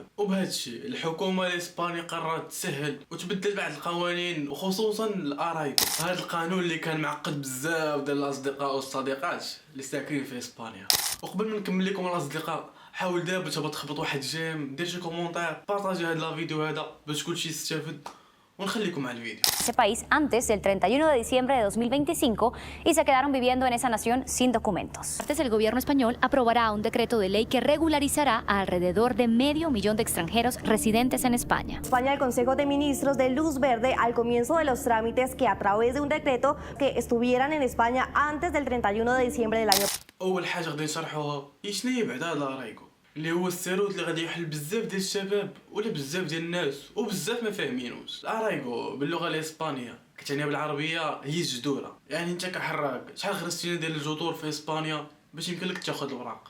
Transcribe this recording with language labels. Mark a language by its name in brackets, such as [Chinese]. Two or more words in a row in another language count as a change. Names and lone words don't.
[Arabic] وبهذا الشيء الحكومه الاسبانيه قررت تسهل وتبدل بعض القوانين وخصوصا الارايكو، هذا القانون اللي كان معقد بزاف ديال الاصدقاء والصديقات اللي ساكنين في اسبانيا. وقبل ما نكمل لكم الاصدقاء، حاول دابا تبغى تخبط واحد جيم، دير شي كومونتير، بارطاجي هاد [French] la vidéo [Arabic] هذا باش كلشي يستافد، ونخليكم مع الفيديو. [Spanish] Ese país antes del 31 de diciembre de 2025 y se quedaron viviendo en esa nación sin documentos. Antes, el gobierno español aprobará un decreto de ley que regularizará a alrededor de 500.000 de extranjeros residentes en España. España, el Consejo de Ministros de luz verde al comienzo de los trámites que a través de un decreto que estuvieran en España antes del 31 de diciembre del año. [Arabic] اول حاجه غادي نشرحوها هي شنو هي بعدا لارايكو، اللي هو السيروت اللي غادي يحل بزاف ديال الشباب ولا بزاف ديال الناس وبزاف ما فاهمينوش. الارايكو باللغه الاسبانيه كتعني بالعربيه هي الجذوره، يعني انت كحراق شحال خرجتينا ديال الجذور في اسبانيا باش يمكن لك تاخذ الوراق.